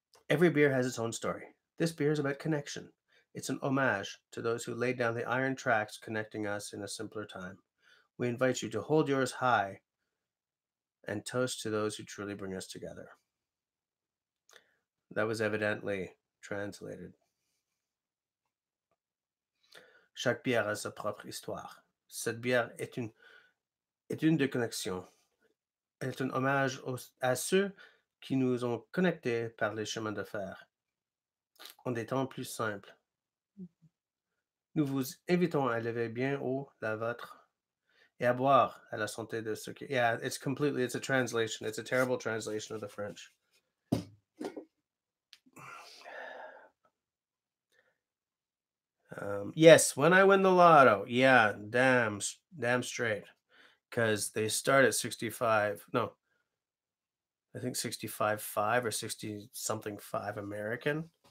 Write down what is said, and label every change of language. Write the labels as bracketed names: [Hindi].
[English] Every beer has its own story. This beer is about connection. It's an homage to those who laid down the iron tracks connecting us in a simpler time. We invite you to hold yours high and toast to those who truly bring us together. That was evidently translated. [French] Chaque bière a sa propre histoire. Cette bière est une de connexion. Elle est un hommage à ceux qui nous ont connectés par les chemins de fer en des temps plus simples. Nous vous invitons à lever bien haut la vôtre et à boire à la santé de ceux qui. [English] Yeah, it's a translation. It's a terrible translation of the French. Yes, when I win the lotto. Yeah, damn straight. Because they start at 65. No, I think 65.5 or 60 something 5 American.